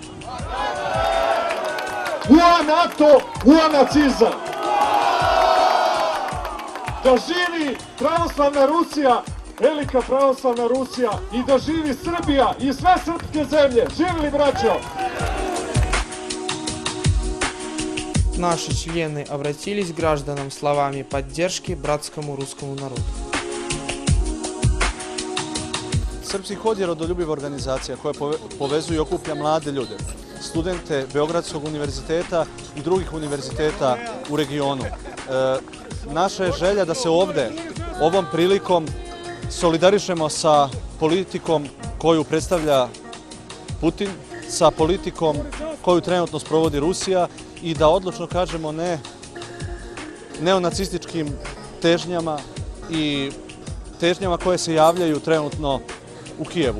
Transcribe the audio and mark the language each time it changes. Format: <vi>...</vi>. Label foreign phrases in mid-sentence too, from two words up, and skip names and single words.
<sr>Ua NATO, ua nacizam! Da živi pravoslavna Rusija, velika pravoslavna Rusija, i da živi Srbija i sve srpske zemlje. Živjeli, braćo!</sr> <ru>Наши члены обратились к гражданам словами поддержки братскому русскому народу.</ru> <sr>Srpski kod je rodoljubiva organizacija koja povezuje i okuplja mlade ljude, studente Beogradskog univerziteta i drugih univerziteta u regionu. Naša je želja da se ovde, ovom prilikom, solidarišemo sa politikom koju predstavlja Putin, sa politikom koju trenutno sprovodi Rusija i da odlučno kažemo ne neonacističkim težnjama i težnjama koje se javljaju trenutno u Kijevu.</sr>